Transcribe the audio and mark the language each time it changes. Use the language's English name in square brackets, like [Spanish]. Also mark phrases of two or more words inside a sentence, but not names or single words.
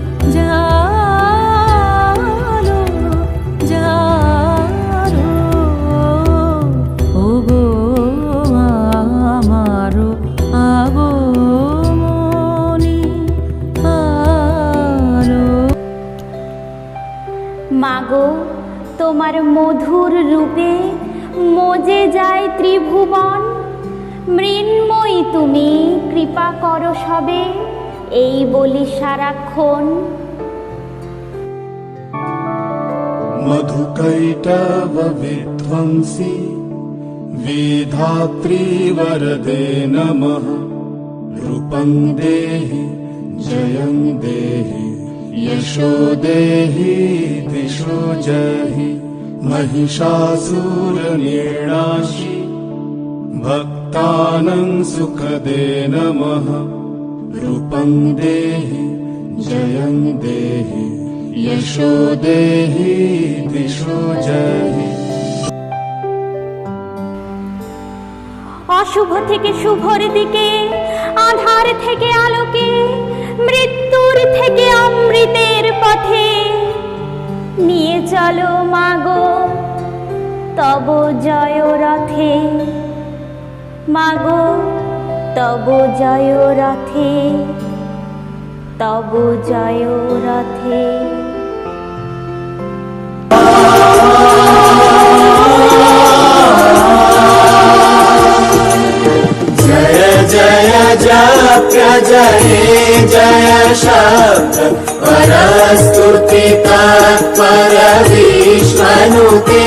[Bangla] জালো জালো, ওগো আমারো আগমনী আলো। মাগো তোমার মধুর রূপে মজে যায় ত্রিভুবন, মৃন্ময়ী তুমি কৃপা করো সবে এই বলি সারাক্ষণ। [Sanskrit] मधुकैटव विध्वंसी विधात्री वरदे नमः, रूपं देहि जयं देहि यशो देहि दिशो जहि महिषासुरनिर्णाशि भक्तानां सुखदे नमः रूपं देहि जयं देहि यशो देहि दिशो जहि। [Bangla] অশুভ থেকে শুভর দিকে, আধার থেকে আলোকে, মৃত্যুর থেকে অমৃতের পথে নিয়ে চলো মাগো তব জয় রথে, মাগো তব জয় রথে, তব জয় রথে। [Sanskrit] जय जय जप्य जय जय शब्द परस्तुति तत्पर विश्वनुते।